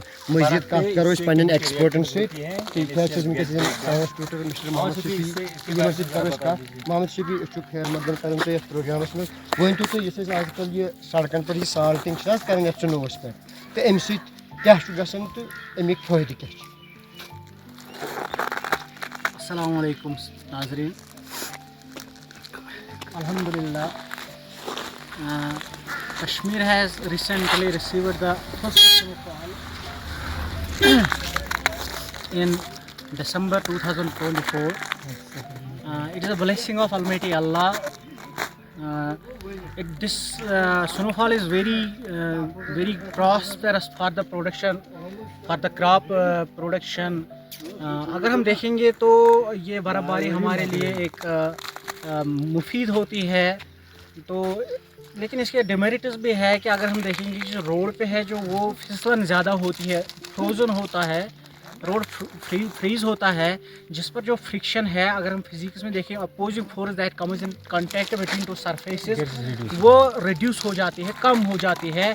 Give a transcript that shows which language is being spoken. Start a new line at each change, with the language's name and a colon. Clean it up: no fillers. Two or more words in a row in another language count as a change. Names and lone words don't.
Kashmiri: مزیٖد کتھ کرو أسۍ پننٮ۪ن ایٚکسپٲرٹن سۭتۍ. ٹھیٖک حظ چھِ وٕنکٮ۪س
English: science tutor
Kashmiri: مِسٹر محمد شفیع یِمن سۭتۍ کرو أسۍ کتھ. محمد شفیع أسۍ چھُ خیر مقدم کران تۄہہِ یتھ پروگرامس منٛز. ؤنۍتو تُہۍ یُس أسۍ آز کل یہِ سڑکن پٮ۪ٹھ یہِ سالٹنگ چھِ حظ کران یتھ سنووس پٮ۪ٹھ تہٕ امہِ سۭتۍ کیاہ چھُ گژھان تہٕ امیِکۍ فٲیدٕ کیاہ چھِ.
Arabic: السلام علیکم ناظرین.
English: الحمدللہ Kashmir has recently received the first snowfall in December 2024. It is a blessing of Almighty Allah. This snowfall is very prosperous for the production, for the crop production.
Urdu: اگر ہم دیکھیں گے تو یہ برف باری ہمارے لیے ایک مفید ہوتی ہے تو لیکن اس کے ڈیمیرٹس بھی ہے کہ اگر ہم دیکھیں گے جو روڈ پہ ہے جو وہ پھسلن زیادہ ہوتی ہے, فروزن ہوتا ہے, روڈ فریز ہوتا ہے جس پر جو فرکشن ہے اگر ہم فزکس میں دیکھیں
English: opposing force that comes in contact between two surfaces
Urdu: وہ ریڈیوس ہو جاتی ہے, کم ہو جاتی ہے.